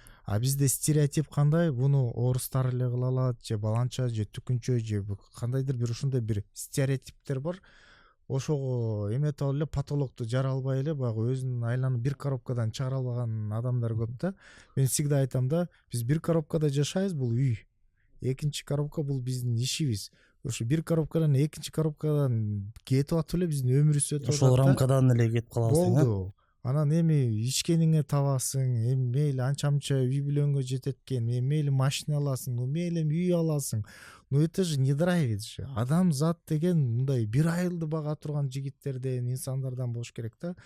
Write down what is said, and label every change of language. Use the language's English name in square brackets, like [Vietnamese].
[Kyrgyz] А бизде стереотип кандай? Буну орустар эле кыла алат, же баланча, же түкүнчө, же кандайдыр бир ушундай бир стереотиптер бар. Ошого эметип алып эле потолокту жара албай эле баягы өзүнүн айланып бир коробкадан чыгара албаган адамдар көп да. Мен [Russian] всегда [Kyrgyz] айтам да, биз бир коробкада жашайбыз, бул үй. Экинчи коробка бул биздин ишибиз. Ошо бир коробкадан экинчи коробкадан кетип атып эле биздин өмүрүбүз өтүп атат. Ошол рамкадан эле кетип калабыз да. Болду. Анан эми ичкениңе табасың, эми мейли анча-мынча үй бүлөнгө жетет экен, эми мейли машина аласың, мейли үй аласың. [Russian] Но это же не драйвит же. [Kyrgyz] Адам зат деген мындай бир айылды бага турган жигиттерден, инсандардан болуш керек да.